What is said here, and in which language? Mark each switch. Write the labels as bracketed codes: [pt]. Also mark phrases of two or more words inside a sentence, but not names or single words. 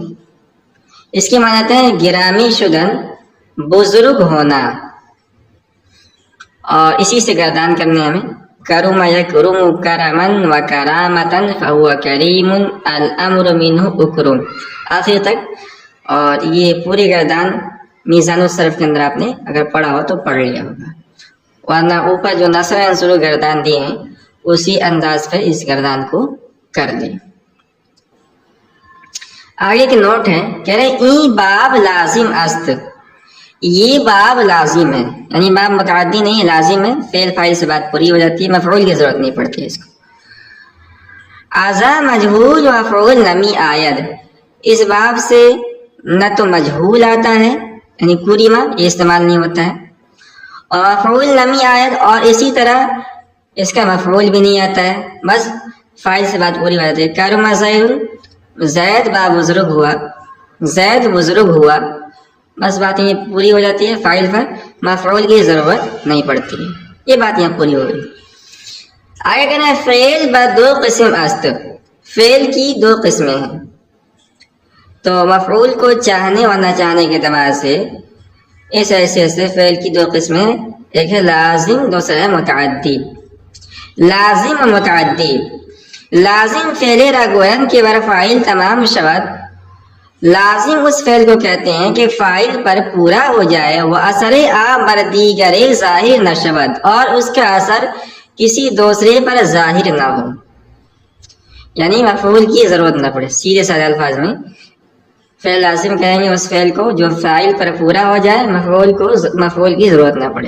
[ur] اس کے معنی آتے ہیں [fa] گرامی شدن، [ur] بزرگ ہونا، اور اسی سے گردان کرنے ہمیں [ar] کرم یکرم کرمن و کرامتن فہو کریم الامر منہ اکرم [ur] آخر تک، اور یہ پوری گردان میزان الصرف کے اندر آپ نے اگر پڑھا ہو تو پڑھ لیا ہوگا، ورنہ اوپر جو نصر عنصر گردان دیے ہیں اسی انداز پر اس گردان کو کر دیں۔ آگے کے نوٹ ہے، کہہ رہے [fa] ای باب لازم است، [ur] یہ باب لازم ہے، یعنی باب متعدی نہیں ہے، لازم ہے، فعل فاعل سے بات پوری ہو جاتی ہے، مفعول کی ضرورت نہیں پڑتی ہے اس کو۔ [fa] ازا مجہول و مفعول نمی آید، [ur] اس باب سے نہ تو مجہول آتا ہے یعنی پوری ماں یہ استعمال نہیں ہوتا ہے، اور [fa] مفعول نمی آید، [ur] اور اسی طرح اس کا مفعول بھی نہیں آتا ہے، بس فاعل سے بات پوری ہو جاتی ہے۔ [ar] کرم زید، [ur] زید با بزرگ ہوا، زید بزرگ ہوا، بس بات یہ پوری ہو جاتی ہے، فاعل پر مفعول کی ضرورت نہیں پڑتی ہے، یہ بات یہاں پوری ہو گئی۔ آگے کہنا ہے [fa] فعل با 2 قسم است، [ur] فعل کی 2 قسمیں ہیں، تو مفعول کو چاہنے و نہ چاہنے کے اعتبار سے اس حیثیت سے فعل کی 2 قسمیں ہیں، ایک ہے لازم، دوسرا ہے متعدی۔ [fa] لازم و متعدی، لازم فعل را گویند کہ بر فاعل تمام شود، [ur] لازم اس فعل کو کہتے ہیں کہ فاعل پر پورا ہو جائے، [fa] وہ اثر آ بر دیگر ظاہر نہ شود، [ur] اور اس کا اثر کسی دوسرے پر ظاہر نہ ہو، یعنی مفعول کی ضرورت نہ پڑے۔ سیدھے سادے الفاظ میں فعل لازم کہیں گے اس فعل کو جو فاعل پر پورا ہو جائے، مفعول کی ضرورت نہ پڑے۔